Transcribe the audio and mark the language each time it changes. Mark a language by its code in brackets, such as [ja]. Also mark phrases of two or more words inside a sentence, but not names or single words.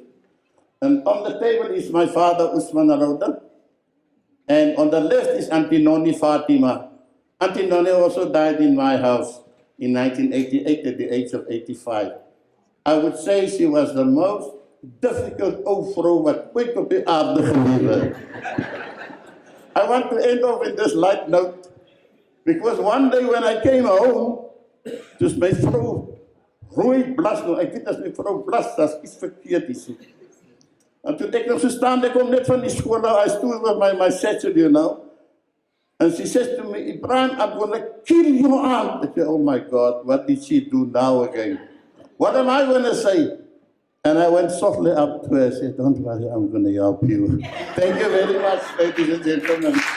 [en] And on the table is my father, Usman Rhoda. And on the left is Auntie Noni Fatima. Auntie Noni also died in my house in 1988 at the age of 85. I would say she was the most difficult [af] vrouw wat ooit op die aarde gelewe. [en] I want to end off with this light note, because one day when I came home, [af] dus my vrou rooi blas nou, ek weet as my vrou blas, as iets verkeerd is. En toe ek nog so staan, ek kom net van die school, [en] I stood with my satchel, you know. And she says to me, Ebrahim, I'm going to kill your aunt. I said, oh my God, what did she do now again? What am I going to say? And I went softly up to her and said, don't worry, I'm going to help you. Thank you very much, ladies and gentlemen.